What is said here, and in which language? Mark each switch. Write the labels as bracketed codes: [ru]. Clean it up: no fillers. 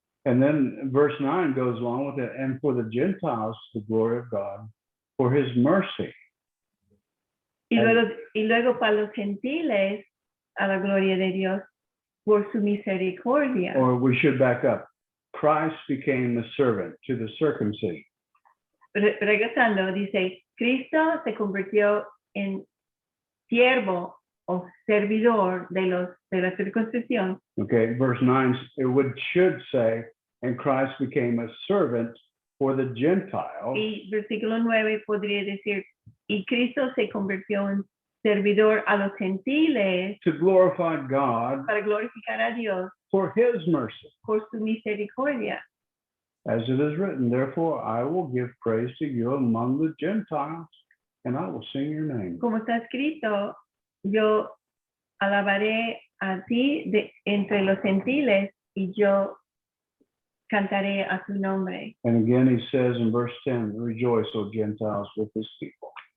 [en] And then verse 9 goes along with it, and for the Gentiles, the glory of God, for his mercy. [es] Y luego para los gentiles, a la gloria de Dios, por su misericordia. [en] Or we should back up. Christ became the servant to the circumcision. [es] Regresando, dice, Cristo se convirtió en siervo o servidor de la circuncisión. [en] Okay, verse 9, should say, and Christ became a servant for the Gentiles. [es] Y versículo 9 podría decir, y Cristo se convirtió en servidor a los gentiles [en] To glorify God [es] para glorificar a Dios [en] for his mercy. [es] por su misericordia. [en] As it is written, therefore I will give praise to you among the Gentiles, and I will sing your name. [es] Como está escrito, yo alabaré a ti entre los gentiles y yo cantaré a tu nombre. [en] And again, he says in verse 10, rejoice, O Gentiles, with his people.